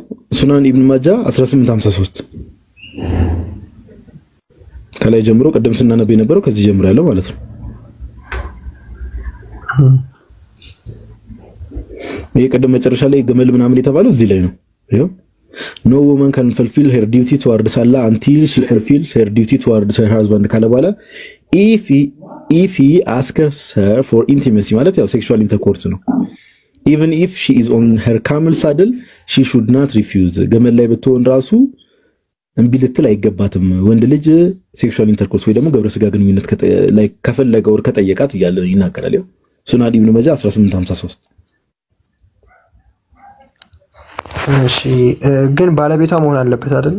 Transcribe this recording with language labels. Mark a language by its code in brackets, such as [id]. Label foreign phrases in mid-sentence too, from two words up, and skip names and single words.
[am] ሱናን ኢብኑ ማጃ 1853 ከላይ ጀምሮ ቀደም ስናነብ የነበረው ከዚህ ጀምሮ ያለው ማለት ነው። ይሄ ቀደም መጨረሻ ላይ ገመል ምናምን የተባለው እዚህ ላይ ነው። ይሄው [en] no woman can fulfill her duty towards Allah until she fulfills her duty towards her husband [am] ካለ በኋላ [en] if he asks her for intimacy [am] ማለት ያው [en] sexual intercourse [am] ነው። [en] even if she is on her camel saddle she should not refuse [am] ገመል ላይ ብትሆን ራሱ እንቢ ልትል አይገባትም። ወንድ ልጅ [en] sexual intercourse [am] ወይ ደግሞ ግብረ ስጋ ግንኙነት ላይ ከፈለገ ወር ከጠየቃት እያለ ይናገራል። ያው ሱናን ኢብኑ ማጃ 1853 እሺ ግን ባለቤቷ መሆን አለበት አይደል?